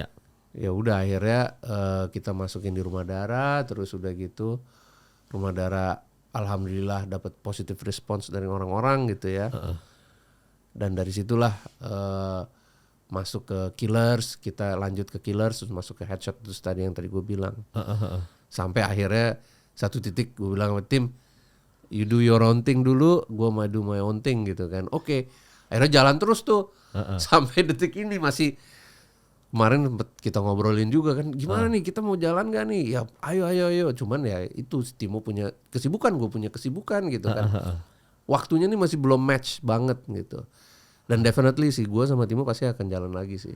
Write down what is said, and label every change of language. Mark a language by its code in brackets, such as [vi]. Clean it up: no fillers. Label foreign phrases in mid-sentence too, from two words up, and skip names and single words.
[id] Ya udah akhirnya kita masukin di Rumah Darah, terus udah gitu Rumah Darah alhamdulillah dapat [en] positive response [id] dari orang-orang gitu ya. Dan dari situlah masuk ke Killers, kita lanjut ke Killers, terus masuk ke Headshot, terus tadi yang tadi gue bilang. Sampai akhirnya satu titik gue bilang sama tim, [en] you do your own thing [id] dulu, gue mau [en] do my own thing [id] gitu kan. Oke. Akhirnya jalan terus tuh sampai detik ini masih. Kemarin kita ngobrolin juga kan, gimana nih kita mau jalan gak nih? Ya ayo. Cuman ya itu Timo punya kesibukan, gue punya kesibukan gitu kan. Waktunya nih masih belum match banget gitu. Dan definitely sih gue sama Timo pasti akan jalan lagi sih.